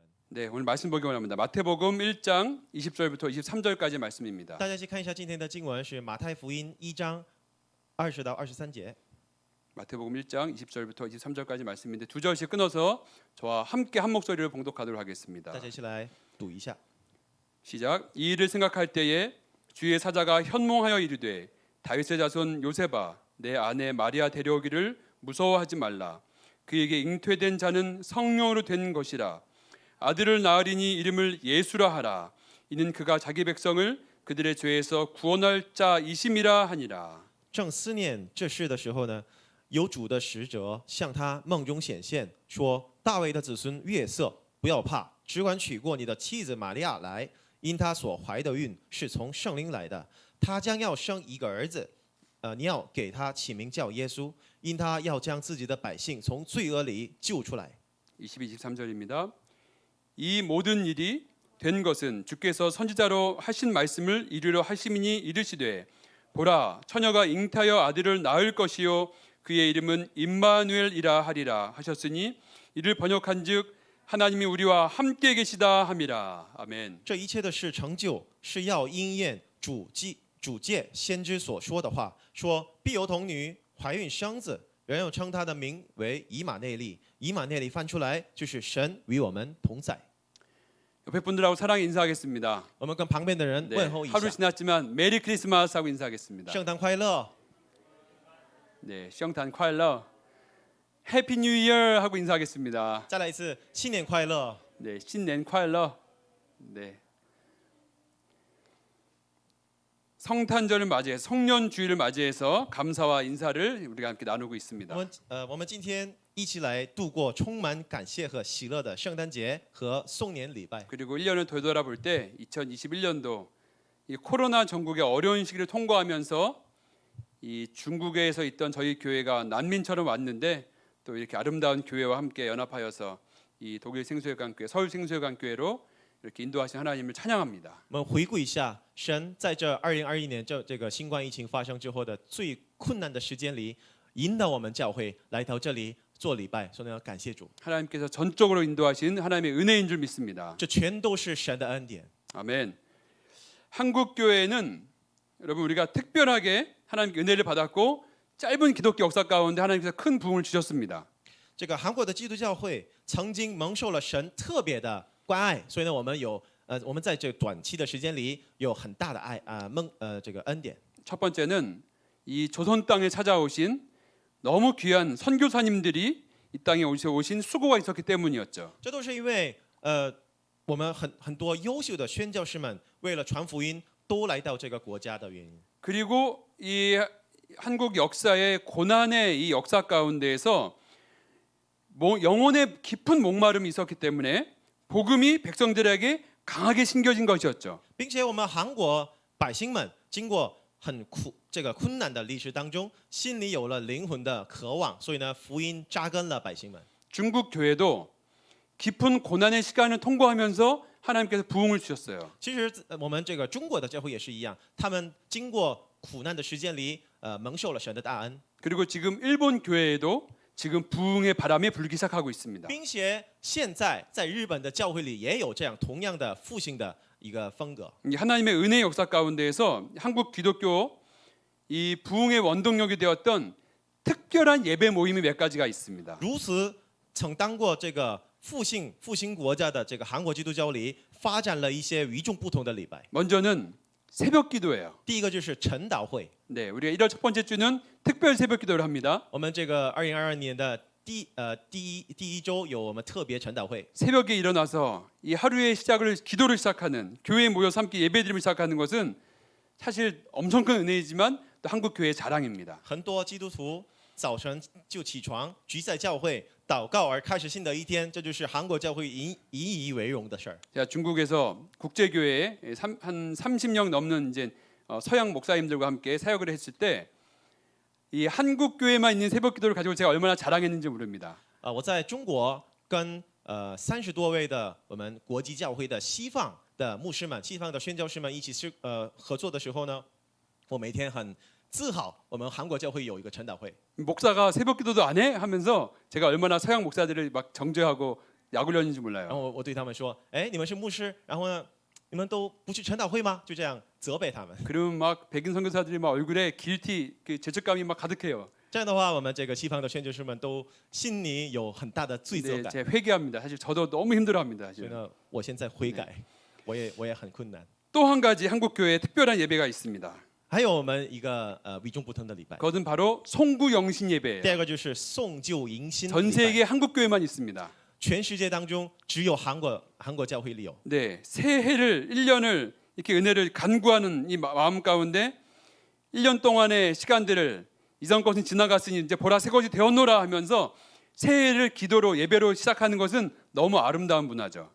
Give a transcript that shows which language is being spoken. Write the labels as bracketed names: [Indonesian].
[Korean] 네, 오늘 말씀 보기 원합니다. 마태복음 1장 20절부터 23절까지 말씀입니다. [Chinese] 大家去看一下今天的经文是马太福音1章20到23节。 [Korean] 마태복음 1장 20절부터 23절까지 말씀인데 두 절씩 끊어서 저와 함께 한 목소리를 봉독하도록 하겠습니다. [Chinese] 大家一起来读一下。 [Korean] 시작. 이 일을 생각할 때에 주의 사자가 현몽하여 이르되 다윗의 자손 요셉아 내 아내 마리아 데려오기를 무서워하지 말라. 그에게 잉태된 자는 성령으로 된 것이라. 아들을 낳으리니 이름을 예수라 하라. 이는 그가 자기 백성을 그들의 죄에서 구원할 자이심이라 하니라. [Chinese] 正思念这事的时候呢，有主的使者向他梦中显现，说：“大卫的子孙约瑟，不要怕，只管娶过你的妻子玛利亚来，因她所怀的孕是从圣灵来的。她将要生一个儿子，你要给他起名叫耶稣，因他要将自己的百姓从罪恶里救出来。” [Korean] 22, 23절입니다. 이 모든 일이 된 것은 주께서 선지자로 하신 말씀을 이루려 하심이니 이르시되 보라 처녀가 잉타하여 아들을 낳을 것이요 그의 이름은 임마누엘이라 하리라 하셨으니 이를 번역한즉 하나님이 우리와 함께 계시다 함이라. 아멘. [Chinese] 这一切的事成就，是要应验主借先知所说的话，说必有童女怀孕生子，人又称他的名为以马内利。以马内利翻出来就是神与我们同在。 [Korean] 옆에 분들하고 사랑 인사하겠습니다. [Chinese] 我们跟旁边的人 [Korean] 네, [Chinese] 问候一 [Korean] 하루 [Chinese] 下， [Korean] 지났지만 메리 크리스마스 하고 인사하겠습니다. [Chinese] 圣诞快乐， [Korean] 네, [Chinese] 성탄 콰일러 [English] 해피 뉴 이어 [Korean] 하고 인사하겠습니다. [Chinese] 再来一次新年快乐。 [Korean] 네, [Chinese] 신년 콰일러. [Korean] 네. 성탄절을 맞이해서 성년주일을 맞이해서 감사와 인사를 우리가 함께 나누고 있습니다. [Chinese] 我们今天一起来度过充满感谢和喜乐的圣诞节和送年礼拜。 [Korean] 그리고 1년을 되돌아볼 때 2021년도 이 코로나 전국의 어려운 시기를 통과하면서 이 중국에서 있던 저희 교회가 난민처럼 왔는데 또 이렇게 아름다운 교회와 함께 연합하여서 이 독일 생수회관교회, 서울 생수회관교회로 이렇게 인도하신 하나님을 찬양합니다. [Chinese] 我们回顾一下，神在这2021年这个新冠疫情发生之后的最困难的时间里，引导我们教会来到这里做礼拜，所以呢，感谢主， [Korean] 하나님께서 전적으로 인도하신 하나님의 은혜인 줄 믿습니다. [Chinese] 这全都是神的恩典。 [Korean] 아멘. 한국 교회는 여러분 우리가 특별하게 하나님께 은혜를 받았고 짧은 기독교 역사 가운데 하나님께서 큰 부흥을 주셨습니다. [Chinese] 这个韩国的基督教会曾经蒙受了神特别的关爱，所以呢，我们在这短期的时间里有很大的爱这个恩典。 [Korean] 첫 번째는 이 조선 땅에 찾아오신 너무 귀한 선교사님들이 이 땅에 오신 수고가 있었기 때문이었죠. [Chinese] 这都是因为我们很多优秀的宣教士们为了传福音都来到这个国家的原因。 [Korean] 그리고 이 한국 역사의 고난의 이 역사 가운데에서 영혼의 깊은 목마름이 있었기 때문에 복음이 백성들에게 강하게 심겨진 것이었죠. [Chinese] 并且我们韩国百姓们经过这个困难的历史当中，心里有了灵魂的渴望，所以呢，福音扎根了百姓们。 [Korean] 중국 교회도 깊은 고난의 시간을 통과하면서 하나님께서 부흥을 주셨어요. [Chinese] 其实我们这个中国的教会也是一样，他们经过苦难的时间里，蒙受了神的大恩。 [Korean] 그리고 지금 일본 교회에도 지금 부흥의 바람이 불기 시작하고 있습니다. [Chinese] 并且现在在日本的教会里也有这样同样的复兴的一个风格。 [Korean] 이 하나님의 은혜 역사 가운데에서 한국 기독교 이 부흥의 원동력이 되었던 특별한 예배 모임이 몇 가지가 있습니다. [Chinese] 如此曾当过这个复兴国家的这个韩国基督教里，发展了一些与众不同的礼拜。 [Korean] 먼저는 새벽 기도예요. [Chinese] 第一个就是晨祷会， [Korean] 네, 우리가 1월 첫 번째 주는 특별 새벽 기도를 합니다. [Chinese] 我们这个2022年的第一周有我们特别晨祷会。 [Korean] 새벽에 일어나서 이 하루의 시작을 기도를 시작하는 교회에 모여서 함께 예배드림을 시작하는 것은 사실 엄청 큰 은혜이지만 또 한국 교회의 자랑입니다. [Chinese] 很多基督徒早晨就起床，聚在教会祷告而开始新的一天，这就是韩国教会引以为荣的事儿。 [Korean] 제가 중국에서 국제교회에 한 30년 넘는 이제 서양 목사님들과 함께 사역을 했을 때 이 한국 교회만 있는 새벽 기도를 가지고 제가 얼마나 자랑했는지 모릅니다. [Chinese] 我在中国跟30多位的我们国际教会的西方的牧师们、西方的宣教士们一起合作的时候呢，我每天很自豪，我们韩国教会有一个晨祷会。 [Korean] 목사가 새벽 기도도 안 해? 하면서 제가 얼마나 서양 목사들을 막 정죄하고 약을 렸는지 [Chinese] 然 [Korean] 몰라요. [Chinese] 后我对他们说，哎，你们是牧师，然后呢，你们都不去晨祷会吗？就这样责备他们。 [Korean] 그러면 막 백인 선교사들이 막 얼굴에 길티 그 죄책감이 막 가득해요. [Chinese] 这样的话，我们这个西方的宣教士们都心里有很大的罪责 [Korean] 네, [Chinese] 感。 [Korean] 제가 회개합니다. 사실 저도 너무 힘들어합니다. [Chinese] 所以 [Korean] 사실. [Chinese] 呢，我现在悔改，我也很困难。 [Korean] 또 한 가지 한국 교회에 특별한 예배가 있습니다. [Chinese] 还有我们一个与众不同的礼拜， [Korean] 그것은 바로 송구 영신 [Chinese] 第 [Korean] 예배예요. [Chinese] 二个就是送旧迎新 [Korean] 전 [Chinese] 礼拜。 [Korean] 세계 한국 교회만 있습니다. [Chinese] 全世界当中只有韩国教会里有。 [Korean] 네, 새해를 1년을 이렇게 은혜를 간구하는 이 마음 가운데 1년 동안의 시간들을 이전 것은 지나갔으니 이제 보라 새 것이 되었노라 하면서 새해를 기도로 예배로 시작하는 것은 너무 아름다운 문화죠.